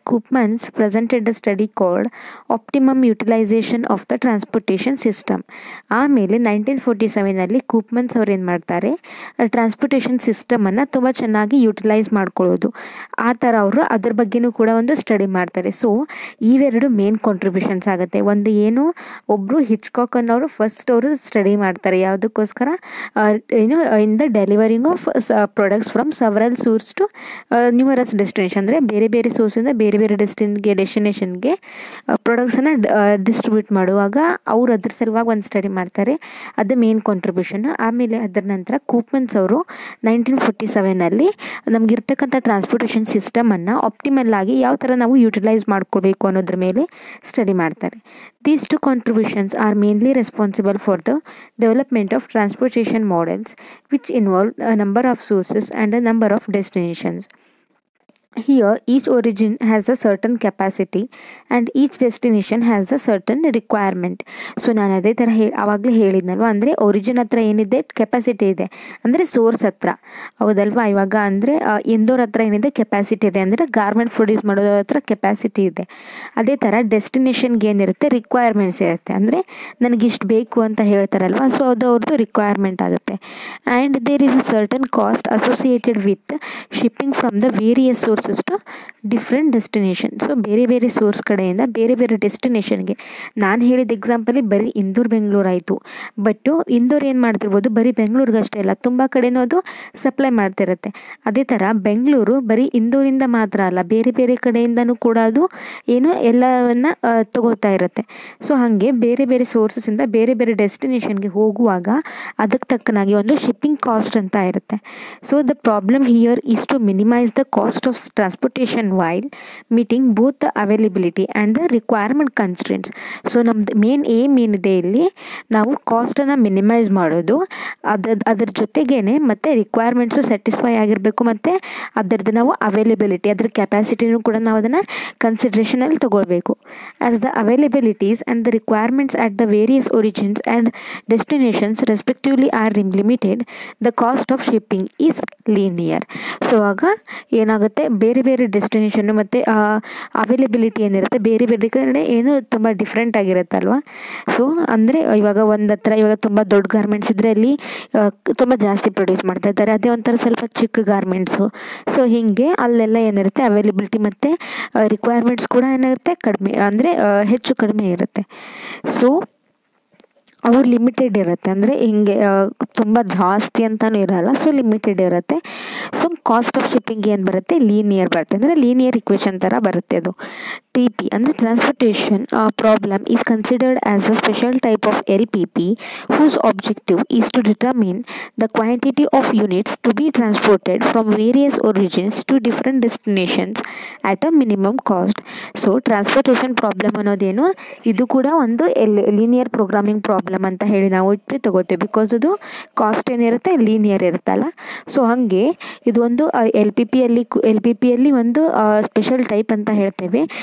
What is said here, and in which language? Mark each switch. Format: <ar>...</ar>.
<en>Koopmans presented a study called Optimum Utilization of the Transportation System.</en> <kn>ಆಮೇಲೆ 1947ನಲ್ಲಿ ಕೂಪ್ಮನ್ಸ್ ಅವ್ರು ಏನು ಮಾಡ್ತಾರೆ, ಟ್ರಾನ್ಸ್ಪೋರ್ಟೇಷನ್ ಸಿಸ್ಟಮನ್ನು ತುಂಬ ಚೆನ್ನಾಗಿ ಯುಟಿಲೈಸ್ ಮಾಡ್ಕೊಳ್ಳೋದು, ಆ ಥರ ಅವರು ಅದ್ರ ಬಗ್ಗೆನೂ ಕೂಡ ಒಂದು ಸ್ಟಡಿ ಮಾಡ್ತಾರೆ. ಸೊ ಇವೆರಡು ಮೇನ್ ಕಾಂಟ್ರಿಬ್ಯೂಷನ್ಸ್ ಆಗುತ್ತೆ. ಒಂದು ಏನು, ಒಬ್ಬರು ಹಿಚ್ಕಾಕ್ ಅನ್ನೋರು ಫಸ್ಟ್ ಅವರು ಸ್ಟಡಿ ಮಾಡ್ತಾರೆ ಯಾವುದಕ್ಕೋಸ್ಕರ,</kn> <en>In the delivering of products from several source to numerous destination.</en> <kn>ಅಂದರೆ ಬೇರೆ ಬೇರೆ ಸೋರ್ಸಿಂದ ಬೇರೆ ಬೇರೆ ಡೆಸ್ಟಿನೇಷನ್ಗೆ ಪ್ರಾಡಕ್ಟ್ಸನ್ನು ಡಿಸ್ಟ್ರಿಬ್ಯೂಟ್ ಮಾಡುವಾಗ ಅವ್ರು ಅದ್ರ ಸಲುವಾಗಿ ಒಂದು ಸ್ಟಡಿ ಮಾಡ್ತಾರೆ. ಅದು ಮೇನ್ ಕಾಂಟ್ರಿಬ್ಯೂಷನ್. ಆಮೇಲೆ ಅದರ ನಂತರ ಕೂಪ್ಮನ್ಸ್ ಅವರು 1947ನಲ್ಲಿ ನಮಗಿರ್ತಕ್ಕಂಥ ಟ್ರಾನ್ಸ್ಪೋರ್ಟೇಷನ್ ಸಿಸ್ಟಮನ್ನು ಆಪ್ಟಿಮಲ್ ಆಗಿ ಯಾವ ಥರ ನಾವು ಯುಟಿಲೈಸ್ ಮಾಡ್ಕೊಳ್ಬೇಕು ಅನ್ನೋದ್ರ ಮೇಲೆ ಸ್ಟಡಿ ಮಾಡ್ತಾರೆ.</kn> <en>These two contributions are mainly responsible for the development of transportation models which involve a number of sources and a number of destinations. Here each origin has a certain capacity and each destination has a certain requirement.</en> <kn>So ನಾನು ಅದೇ ಥರ ಆವಾಗಲೇ ಹೇಳಿದ್ನಲ್ವ, ಅಂದರೆ origin ಹತ್ರ ಏನಿದೆ capacity ಇದೆ, ಅಂದರೆ source ಹತ್ರ, ಹೌದಲ್ವಾ. ಇವಾಗ ಅಂದರೆ ಇಂದೋರ್ ಹತ್ರ ಏನಿದೆ ಕೆಪಾಸಿಟಿ ಇದೆ, ಅಂದರೆ ಗಾರ್ಮೆಂಟ್ ಪ್ರೊಡ್ಯೂಸ್ ಮಾಡೋದ್ರ ಹತ್ರ ಕೆಪಾಸಿಟಿ ಇದೆ. ಅದೇ ಥರ ಡೆಸ್ಟಿನೇಷನ್ಗೆ ಏನಿರುತ್ತೆ ರಿಕ್ವೈರ್ಮೆಂಟ್ಸ್ ಇರುತ್ತೆ, ಅಂದರೆ ನನಗಿಷ್ಟು ಬೇಕು ಅಂತ ಹೇಳ್ತಾರಲ್ವ.</kn> <en>so</en> <kn>ಅದು ಅವ್ರದ್ದು ರಿಕ್ವೈರ್ಮೆಂಟ್ ಆಗುತ್ತೆ.</kn> <en>And there is a certain cost associated with shipping from the various sources to different destination.</en> <kn>So ಬೇರೆ ಬೇರೆ ಸೋರ್ಸ್ ಕಡೆಯಿಂದ ಬೇರೆ ಬೇರೆ ಡೆಸ್ಟಿನೇಷನ್ಗೆ, ನಾನು ಹೇಳಿದ ಎಕ್ಸಾಂಪಲಿ ಬರೀ ಇಂದೋರ್ ಬೆಂಗಳೂರು ಆಯಿತು. ಬಟ್ ಇಂದೋರ್ ಏನು ಮಾಡ್ತಿರ್ಬೋದು, ಬರೀ ಬೆಂಗಳೂರಿಗೆ ಅಷ್ಟೇ ಅಲ್ಲ, ತುಂಬ ಕಡೆನೂ ಅದು ಸಪ್ಲೈ ಮಾಡ್ತಿರುತ್ತೆ. ಅದೇ ಥರ ಬೆಂಗಳೂರು ಬರೀ ಇಂದೋರಿಂದ ಮಾತ್ರ ಅಲ್ಲ, ಬೇರೆ ಬೇರೆ ಕಡೆಯಿಂದನೂ ಕೂಡ ಅದು ಎಲ್ಲವನ್ನು ತಗೊಳ್ತಾ ಇರುತ್ತೆ. ಸೊ ಹಾಗೆ ಬೇರೆ ಬೇರೆ ಸೋರ್ಸಸ್ಸಿಂದ ಬೇರೆ ಬೇರೆ ಡೆಸ್ಟಿನೇಷನ್ಗೆ ಹೋಗುವಾಗ ಅದಕ್ಕೆ ತಕ್ಕನಾಗಿ ಒಂದು ಶಿಪ್ಪಿಂಗ್ ಕಾಸ್ಟ್ ಅಂತ ಇರುತ್ತೆ. So</kn> <en>The problem here is to minimise the cost of transportation while meeting both the availability and the requirement constraints.</en> <kn>So ನಮ್ದು ಮೇನ್ ಏಮ್ ಏನಿದೆ ಇಲ್ಲಿ, ನಾವು ಕಾಸ್ಟನ್ನು ಮಿನಿಮೈಸ್ ಮಾಡೋದು, ಅದ್ರ ಜೊತೆಗೇನೆ ಮತ್ತು ರಿಕ್ವೈರ್ಮೆಂಟ್ಸು ಸ್ಯಾಟಿಸ್ಫೈ ಆಗಿರಬೇಕು, ಮತ್ತು ಅದರದ್ದು ನಾವು ಅವೈಲೇಬಿಲಿಟಿ, ಅದ್ರ ಕೆಪಾಸಿಟಿನೂ ಕೂಡ ನಾವು ಅದನ್ನು ಕನ್ಸಿಡ್ರೇಷನಲ್ಲಿ ತೊಗೊಳ್ಬೇಕು.</kn> <en>As the availabilities and the requirements at the various origins and destinations respectively are limited, the cost of shipping is linear.</en> <kn>So ಆಗ ಏನಾಗುತ್ತೆ, ಬೇರೆ ಬೇರೆ ಡೆಸ್ಟಿನೇಷನ್ನು ಮತ್ತು ಅವೈಲೇಬಿಲಿಟಿ ಏನಿರುತ್ತೆ ಬೇರೆ ಬೇರೆ ಕಡೆ ಏನು ತುಂಬ ಡಿಫ್ರೆಂಟ್ ಆಗಿರುತ್ತಲ್ವ. ಸೊ ಅಂದರೆ ಇವಾಗ ಒಂದು ಹತ್ರ ಇವಾಗ ತುಂಬ ದೊಡ್ಡ ಗಾರ್ಮೆಂಟ್ಸ್ ಇದ್ದರೆ ಅಲ್ಲಿ ತುಂಬ ಜಾಸ್ತಿ ಪ್ರೊಡ್ಯೂಸ್ ಮಾಡ್ತಾ ಇದ್ದಾರೆ, ಅದೇ ಒಂಥರ ಸ್ವಲ್ಪ ಚಿಕ್ಕ ಗಾರ್ಮೆಂಟ್ಸು. ಸೊ ಹೀಗೆ ಅಲ್ಲೆಲ್ಲ ಏನಿರುತ್ತೆ ಅವೈಲೇಬಿಲಿಟಿ ಮತ್ತು ರಿಕ್ವೈರ್ಮೆಂಟ್ಸ್ ಕೂಡ ಏನಿರುತ್ತೆ ಕಡಿಮೆ, ಅಂದರೆ ಹೆಚ್ಚು ಕಡಿಮೆ ಇರುತ್ತೆ. ಸೊ ಅವು ಲಿಮಿಟೆಡ್ ಇರುತ್ತೆ, ಅಂದರೆ ಹಿಂಗೆ ತುಂಬ ಜಾಸ್ತಿ ಅಂತಲೂ ಇರೋಲ್ಲ, ಸೊ ಲಿಮಿಟೆಡ್ ಇರುತ್ತೆ. ಸೊ ಕಾಸ್ಟ್ ಆಫ್ ಶಿಪ್ಪಿಂಗ್ ಏನು ಬರುತ್ತೆ, ಲೀನಿಯರ್ ಬರುತ್ತೆ, ಅಂದರೆ ಲೀನಿಯರ್ ಇಕ್ವೇಷನ್ ಥರ ಬರುತ್ತೆ ಅದು.</kn> <en>T P ಅಂದರೆ transportation problem is considered as a special type of L P P whose objective is to determine the quantity of units to be transported from various origins to different destinations at a minimum cost.</en> <kn>So transportation problem ಅನ್ನೋದೇನು, ಇದು ಕೂಡ ಒಂದು linear programming problem ಅಂತ ಹೇಳಿ ನಾವು ಇಟ್ಟು ತಗೋತೀವಿ, because ಅದು cost ಏನಿರುತ್ತೆ ಲೀನಿಯರ್ ಇರುತ್ತಲ್ಲ. ಸೊ ಹಾಗೆ ಇದು ಒಂದು ಎಲ್ ಪಿ ಪಿಯಲ್ಲಿ ಒಂದು ಸ್ಪೆಷಲ್ ಟೈಪ್ ಅಂತ ಹೇಳ್ತೇವೆ.</kn>